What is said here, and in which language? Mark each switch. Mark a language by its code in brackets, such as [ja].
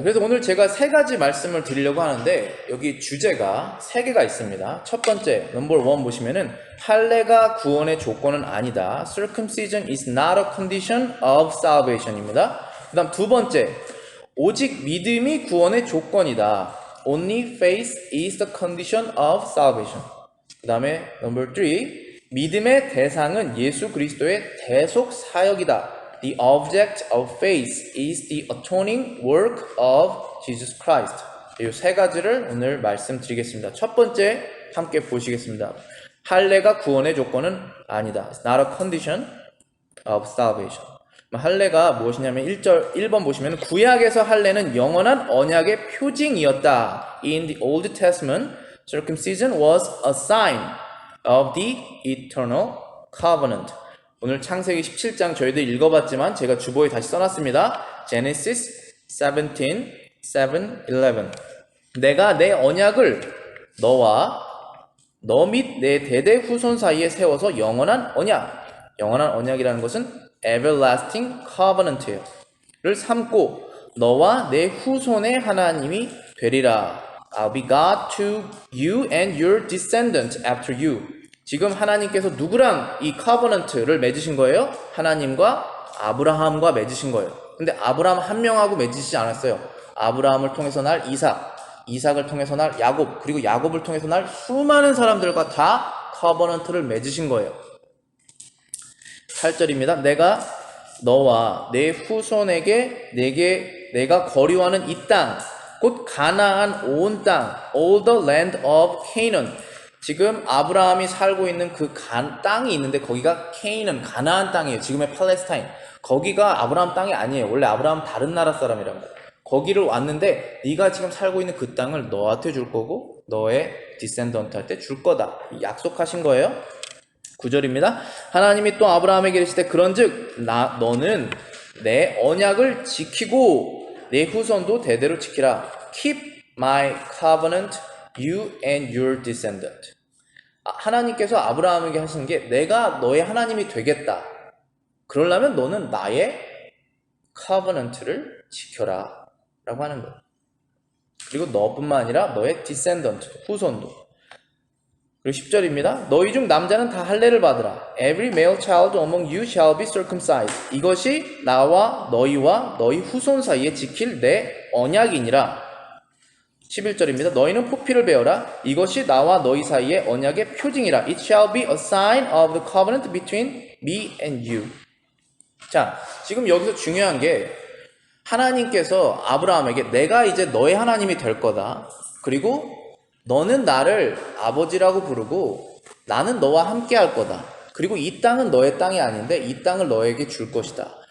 [ko] 그래서 오늘 제가 세 가지 말씀을 드리려고 하는데 여기 주제가 세 개가 있습니다. 첫 번째, 넘버 1 보시면은 할례가 구원의 조건은 아니다. [en] Circumcision is not a condition of salvation입니다. [ko] 그 다음 두 번째, 오직 믿음이 구원의 조건이다. [en] Only faith is the condition of salvation. [ko] 그 다음에 넘버 3, 믿음의 대상은 예수 그리스도의 대속 사역이다. [en] The object of faith is the atoning work of Jesus Christ. [ko] 이 세 가지를 오늘 말씀드리겠습니다. 첫 번째 함께 보시겠습니다. 할례가 구원의 조건은 아니다. [en] It's not a condition of salvation. [ko] 할례가 무엇이냐면 1번 보시면 구약에서 할례는 영원한 언약의 표징이었다. [en] In the Old Testament, circumcision was a sign of the eternal covenant. [ko] 오늘 창세기 17장 저희들 읽어봤지만 제가 주보에 다시 써놨습니다. [en] Genesis 17, 7, 11. [ko] 내가 내 언약을 너와 너 및 내 대대 후손 사이에 세워서 영원한 언약. 영원한 언약이라는 것은 [en] everlasting covenant [ko] 예요. 를 삼고 너와 내 후손의 하나님이 되리라. [en] I'll be God to you and your descendants after you. [ko] 지금 하나님께서 누구랑 이 커버넌트를 맺으신 거예요? 하나님과 아브라함과 맺으신 거예요. 근데 아브라함 한 명하고 맺으시지 않았어요. 아브라함을 통해서 날 이삭을 통해서 날 야곱, 그리고 야곱을 통해서 날 수많은 사람들과 다 커버넌트를 맺으신 거예요. 8절입니다. 내가 너와 내 후손에게 내가 거류하는 이 땅, 곧 가나안 온 땅, [en] all the land of Canaan. [ko] 지금 아브라함이 살고 있는 그 땅이 있는데 거기가 케이는 가나안 땅이에요. 지금의 팔레스타인. 거기가 아브라함 땅이 아니에요. 원래 아브라함 다른 나라 사람이란 말이에요. 거기를 왔는데 네가 지금 살고 있는 그 땅을 너한테 줄 거고 너의 디센던트한테 줄 거다. 약속하신 거예요. 9절입니다. 하나님이 또 아브라함에게 이르시되 그런즉 너는 내 언약을 지키고 내 후손도 대대로 지키라. [en] Keep my covenant, you and your descendant. [ko] 하나님께서 아브라함에게 하시는 게 내가 너의 하나님이 되겠다. 그러려면 너는 나의 커버넌트를 지켜라 라고 하는 거예요. 그리고 너뿐만 아니라 너의 디센던트, 후손도. 그리고 10절입니다. 너희 중 남자는 다 할례를 받으라. [en] Every male child among you shall be circumcised. [ko] 이것이 나와 너희와 너희 후손 사이에 지킬 내 언약이니라. 11절입니다. 너희는 포피를 베어라. 이것이 나와 너희 사이의 언약의 표징이라. [en] It shall be a sign of the covenant between me and you. [ko] 자, 지금 여기서 중요한 게 하나님께서 아브라함에게 내가 이제 너의 하나님이 될 거다. 그리고 너는 나를 아버지라고 부르고 나는 너와 함께 할 거다. 그리고 이 땅은 너의 땅이 아닌데 이 땅을 너에게 줄 것이다.